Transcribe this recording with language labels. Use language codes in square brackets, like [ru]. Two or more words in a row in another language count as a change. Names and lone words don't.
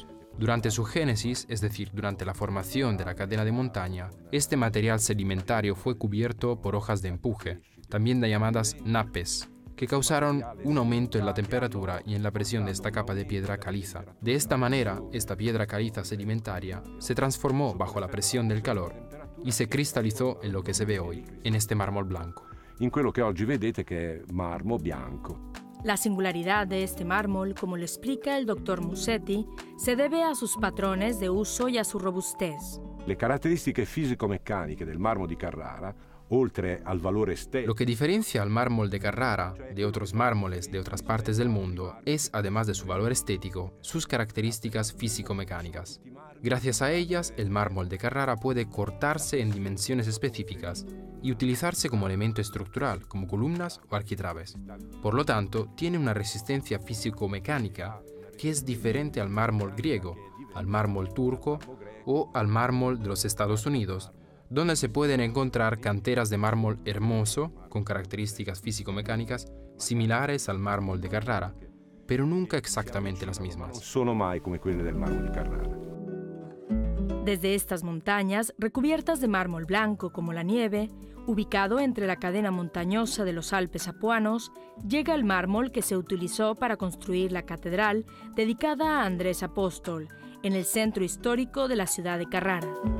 [es] Durante su génesis, es decir, durante la formación de la cadena de montaña, este material sedimentario fue cubierto por hojas de empuje, también llamadas nappes, que causaron un aumento en la temperatura y en la presión de esta capa de piedra caliza. De esta manera, esta piedra caliza sedimentaria se transformó bajo la presión del calor y se cristalizó en lo que se ve hoy, en este mármol blanco. [it] In quello che oggi vedete che è marmo bianco. [es] La singularidad de este mármol, como lo explica el Dr. Musetti, se debe a sus patrones de uso y a su robustez. [it] Le caratteristiche fisico-meccaniche del marmo di Carrara, oltre al valore estético. [es] Lo que diferencia al mármol de Carrara de otros mármoles de otras partes del mundo es, además de su valor estético, sus características físico-mecánicas. Gracias a ellas, el mármol de Carrara puede cortarse en dimensiones específicas y utilizarse como elemento estructural, como columnas o arquitrabes. Por lo tanto, tiene una resistencia físico-mecánica que es diferente al mármol griego, al mármol turco o al mármol de los Estados Unidos, donde se pueden encontrar canteras de mármol hermoso con características físico-mecánicas similares al mármol de Carrara, pero nunca exactamente las mismas. [it] Non sono mai come quelle del marmo di Carrara. [es] Desde estas montañas, recubiertas de mármol blanco como la nieve, ubicado entre la cadena montañosa de los Alpes apuanos, llega el mármol que se utilizó para construir la catedral dedicada a Andrés Apóstol, en el centro histórico de la ciudad de Carrara.